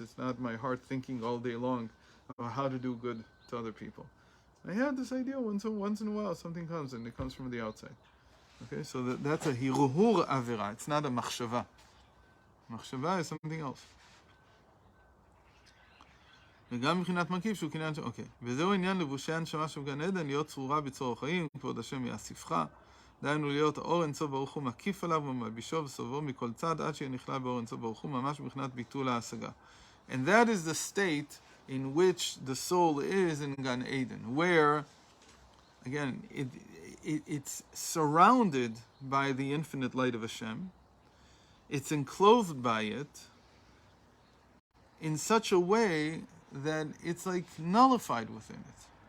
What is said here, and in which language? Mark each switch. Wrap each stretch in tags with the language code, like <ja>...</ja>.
<en>It's not my heart thinking all day long about how to do good to other people. I had this idea once in a while, something comes, and it comes from the outside. Okay, so that's a hiruhur avera. It's not a machshava. Machshava is something else.</en> <he>וגם מבחינת מקיף שהוא קניין של... אוקיי. וזהו עניין לבושי הנשמה של גן עדן, להיות צרורה בצרור החיים, כבוד השם יאסיפך. דהיינו להיות האור אינסוף ברוך הוא מקיף עליו ומלבישו וסובבו מכל צד, עד שיהיה נכלל באור אינסוף ברוך הוא, ממש מבחינת ביטול ההשגה.</he> <en>And that is the state in which the soul is in Gan Eden, where, again, it's surrounded by the infinite light of Hashem. It's enclosed by it in such a way that it's like nullified within it.</en>